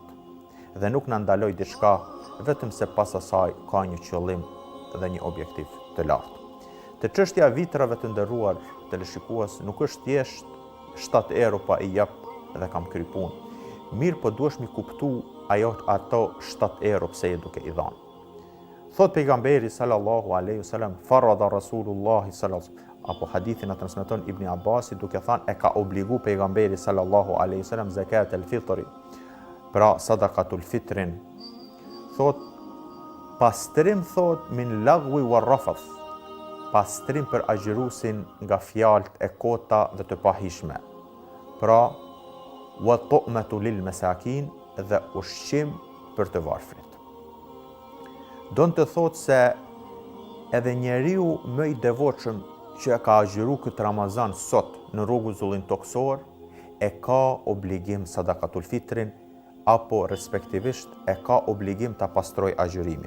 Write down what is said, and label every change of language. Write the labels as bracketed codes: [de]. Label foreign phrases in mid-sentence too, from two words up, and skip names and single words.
[sq] Dhe nuk na ndaloi diçka vetëm se pas asaj ka një qëllim dhe një objektiv të lartë. Te çështja e vitrave të nderuar teleshikues nuk është thjesht 7 euro pa i jap dhe kam kry punë. Mirë po duhesh mi kuptu ato 7 euro pse e duke i dhanë. Thot pejgamberi [ar] صلى الله عليه وسلم فرض رسول الله صلى الله عليه وسلم, [sq] apo hadithin e transmeton Ibn Abbasi duke thënë e ka obligu pejgamberi [ar] صلى الله عليه وسلم زكاة الفطر, [sq] pra sadakatul fitrin. Thot pastrim thot [ar] من اللغو والرفث, [sq] pastrim për agjërusin nga fjalët e kota dhe të pahishme. [ar] Pra وطعمة للمساكين, [sq] dhe ushqim për të varfrit. Don të thot se edhe njeriu më i devotshëm që e ka agjëru këtë Ramazan sot në rregullin toksor, e ka obligim sadakatul fitrin, apo respektivisht e ka obligim ta pastroj agjërimin.